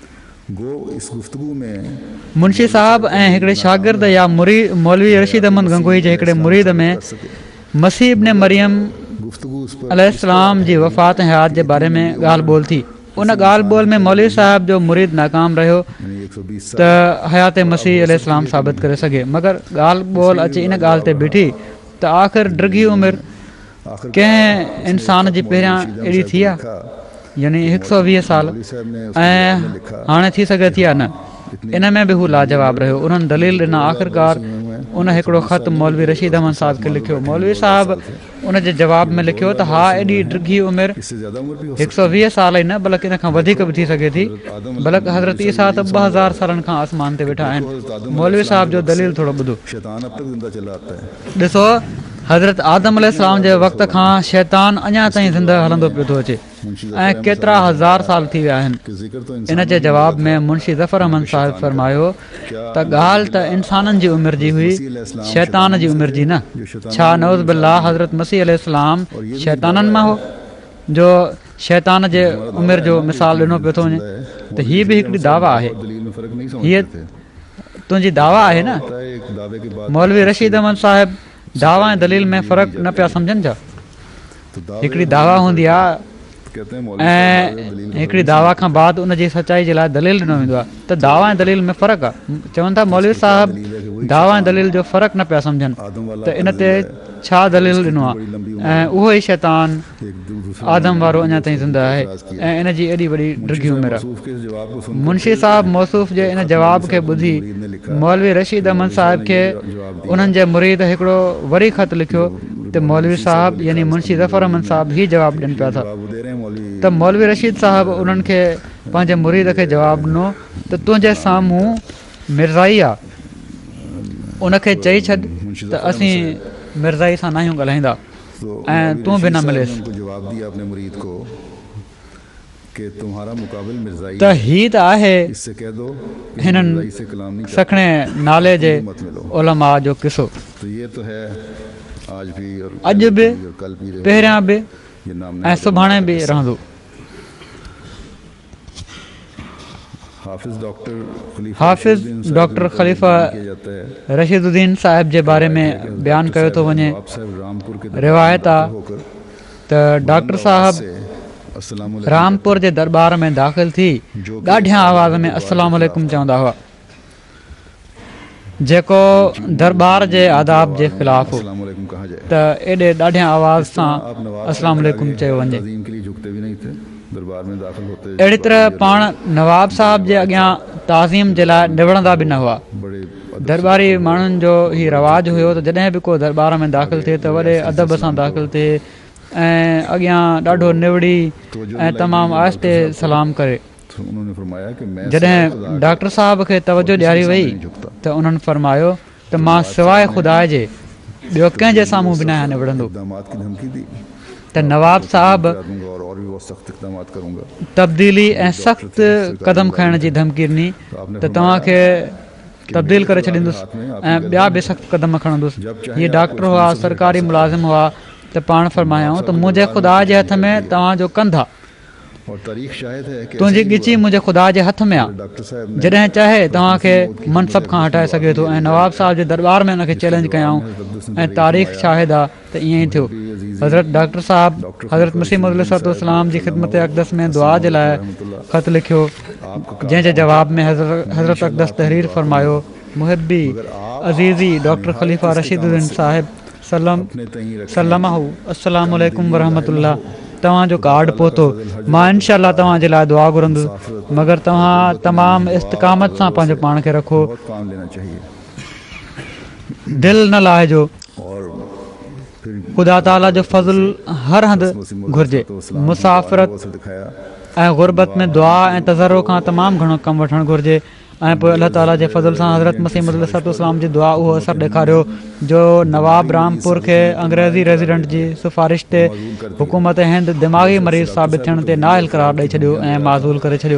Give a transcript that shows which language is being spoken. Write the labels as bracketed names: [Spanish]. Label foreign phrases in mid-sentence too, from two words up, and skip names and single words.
[Sindhi] मुंशी साहिब ऐं हिकिड़े शागिर्द या मौलवी रशीद अहमद गंगोही जे हिकिड़े मुरीद में मसीह इब्न मरियम अलैहिस्सलाम जी वफ़ात ऐं हयात जे बारे में ॻाल्हि ॿोल थी। उन ॻाल्हि ॿोल में मौलवी साहिब जो मुरीद नाकाम रहियो त हयात मसीह अलैहिस्सलाम साबित करे सघे, मगर ॻाल्हि ॿोल अचे इन ॻाल्हि ते बीठी त आख़िर डिघी उमिरि कंहिं इंसान जी पहिरियां अहिड़ी थी आहे यानी 120 साल [Urdu] مولوی صاحب نے اس کے [Sindhi] ऐं [Urdu] جواب میں لکھا [Sindhi] हाणे थी सघे थी या न इन में बि हू लाजवाब रहियो उन्हनि दलील ॾिना आख़िरकार उन हिकिड़ो ख़त मौलवी रशीद अहमद साहब खे लिखियो मौलवी साहब उन जे जवाब में लिखियो त हा एॾी ॾिघी उमिरि [Urdu] اس سے زیادہ عمر بھی ہو [Sindhi] 120 साल ई न बल्कि इन खां वधीक बि थी सघे थी बल्कि हज़रत ईसा त 2000 सालनि खां आसमान ते वेठा आहिनि मौलवी साहब जो दलील थोरो ॿुधो [Urdu] شیطان اب تک زندہ چلا آتا ہے [Sindhi] ॾिसो हज़रत आदम अलैहिस्सलाम जे वक़्त खां शैतान अञा ताईं ज़िंदा हलंदो पियो थो अचे ऐं केतिरा हज़ार साल थी विया आहिनि [Urdu] کہ ذکر تو [Sindhi] इन जे जवाब में मुंशी ज़फ़र अहमद साहिब फरमायो त ॻाल्हि त इंसाननि जी उमिरि जी हुई शैतान जी उमिरि जी न छा [Arabic] نعوذ باللہ [Sindhi] हज़रत मसीह अलैहिस्सलाम शैताननि मां हो जो शैतान जे उमिरि जो मिसाल ॾिनो पियो थो वञे त हीअ बि हिकिड़ी दावा आहे [Urdu] دلیل میں فرق نہیں [Sindhi] हीअ [Urdu] سمجھتے تھے [Sindhi] तुंहिंजी दावा आहे न [Urdu] ایک دعوے کے بعد [Sindhi] मौलवी रशीद अहमद साहिब दावा ऐं दलील में फ़र्क़ु न पिया सम्झनि छा [Urdu] تو دعوے [Sindhi] हिकिड़ी दावा हूंदी आहे [Urdu] کہتے ہیں مولوی صاحب [Sindhi] ऐं दलील हिकिड़ी दावा खां बाद उन जी सचाई जे लाइ दलील ॾिनो वेंदो आहे त दावा ऐं दलील में फ़र्क़ु आहे चवनि था मौलवी साहब दावा ऐं दलील जो फ़र्क़ु न पिया सम्झनि [Urdu] آدم والا [Sindhi] त इन ते छा दलील ॾिनो आहे ऐं उहो ई शैतान [Urdu] ایک دوسرے [Sindhi] आदम वारो अञा ताईं ज़िंदा आहे ऐं इन जी एॾी वॾी ॾिघी उमिरि आहे [Urdu] موصوف کے جواب کو سن [Sindhi] मुंशी साहब मौसूफ़ जे इन जवाब खे ॿुधी मौलवी रशीद अहमद साहिब खे उन्हनि जे मुरीद हिकिड़ो वरी ख़त लिखियो त मौलवी साहब यानी मुंशी ज़फ़र अहमद साहब ही जवाबु ॾियनि पिया था [Urdu] جواب دے رہے ہیں مولوی [Sindhi] त मौलवी रशीद साहब उन्हनि खे पंहिंजे मुरीद खे जवाबु ॾिनो त तुंहिंजे साम्हूं मिर्ज़ाई आहे उनखे चई छॾ त असीं मिर्ज़ाई सां नाहियूं ॻाल्हाईंदा [Urdu] तो [Sindhi] ऐं तूं बि न मिलेसि [Urdu] ان کو جواب دیا اپنے مرید کو کہ تمہارا مقابل مرزائی [Sindhi] त हीअ त आहे [Urdu] اس سے کہہ دو کہ [Sindhi] हिननि [Urdu] مرزائی سے کلام نہیں [Sindhi] सखणे नाले जे उलमा जो किसो [Urdu] تو یہ تو ہے آج بھی اور [Sindhi] अॼु बि [Urdu] اور کل بھی رہے گا. [Sindhi] पहिरियां बि [Urdu] یہ نام [Sindhi] ऐं सुभाणे बि रहंदो हाफिज़ डॉक्टर हाफ़िज़ डॉक्टर ख़लीफ़ा [Urdu] کیا جاتا ہے [Sindhi] रशीदुद्दीन साहिब जे बारे में बयानु कयो थो वञे [Urdu] آپ صاحب رامپور کے [Sindhi] रिवायत आहे [Urdu] ہو کر [Sindhi] त डॉक्टर साहब [Urdu] سے السلام [Sindhi] रामपुर जे दरबार में दाख़िल थी ॾाढियां आवाज़ में [Arabic] السلام علیکم [Sindhi] चवंदा हुआ जेको दरबार जे आदाब जे ख़िलाफ़ हो [Urdu] علیکم کہا جائے [Sindhi] त एॾे ॾाढियां आवाज़ सां [Urdu] آپ نواب [Arabic] السلام علیکم [Sindhi] चयो वञे [Urdu] تعظیم کے لیے جھکتے بھی نہیں تھے دربار میں داخل ہوتے [Sindhi] अहिड़ी तरह पाण नवाब साहब जे अॻियां ताज़ीम जे लाइ निवड़ंदा बि न हुआ [Urdu] बड़े [Sindhi] दरबारी माण्हुनि जो ही रवाजु हुयो त जॾहिं बि को दरबार में दाख़िल थिए त वॾे अदब सां दाख़िल थिए ऐं अॻियां ॾाढो निवड़ी ऐं तमामु आहिस्ते सलाम करे [Urdu] تو انہوں نے فرمایا کہ میں [Sindhi] जॾहिं डॉक्टर साहब खे तवजो ॾियारी वई त उन्हनि फरमायो त मां सवाइ ख़ुदा जे ॿियो कंहिंजे साम्हूं बि न आहियां निवड़ंदो [Urdu] اقدامات کی دھمکی دی [Sindhi] त नवाब साहब [Urdu] دوں گا اور بھی بہت سخت اقدامات کروں گا [Sindhi] तब्दीली ऐं सख़्तु क़दम खणण जी धमकी ॾिनी त तव्हांखे तब्दील करे छॾींदुसि ऐं ॿिया बि सख़्तु क़दम खणंदुसि हीअ डॉक्टर हुआ सरकारी मुलाज़िम हुआ त पाण फरमायूं त मुंहिंजे ख़ुदा जे हथ में तव्हांजो कंधा [Urdu] اور تاریخ شاہد ہے کہ [Sindhi] तुंहिंजी ॻिची मुंहिंजे ख़ुदा जे हथ में आहे [Urdu] ڈاکٹر صاحب نے [Sindhi] जॾहिं चाहे तव्हांखे मनसब खां हटाए सघे थो ऐं नवाब साहब जे दरबार में हुनखे चैलेंज कयऊं ऐं तारीख़ शाहिद आहे त ईअं ई थियो हज़रत डॉक्टर साहब हज़रत मसीह अलैहिस्सलाम जी ख़िदमत अक़दस में दुआ जे लाइ ख़त लिखियो जंहिंजे जवाब में हज़रत अक़दस तहरीर फरमायो मुहिबी अज़ीज़ी डॉक्टर ख़लीफ़ा रशीदुद्दीन साहिब सलमहू [Arabic] السلام علیکم ورحمۃ اللہ [Sindhi] तव्हांजो कार्ड पहुतो मां इनशाअल्लाह तव्हांजे लाइ दुआ घुरंदुसि मगर तव्हां तमामु इस्तक़ामत सां पंहिंजो पाण खे रखो [Urdu] بہت کام لینا چاہیے [Sindhi] दिलि न लाहिजो [Urdu] اور پھر [Sindhi] ख़ुदा ताला जो फज़ल हर हंधि घुरिजे मुसाफ़िरत [Urdu] سے دکھایا [Sindhi] ऐं गुरबत में दुआ ऐं तज़रो खां तमामु घणो कमु वठणु घुरिजे ऐं पोइ अलाह ताला जे फज़ल सां हज़रत मसीह अलैहिस्सलाम जी दुआ उहो असरु ॾेखारियो जो नवाब रामपुर खे अंग्रेज़ी रेज़िडेंट जी सिफ़ारिश ते हुकूमत हिंद दिमाग़ी मरीज़ साबित थियण ते नाअहल करार ॾेई छॾियो ऐं माज़ूल करे छॾियो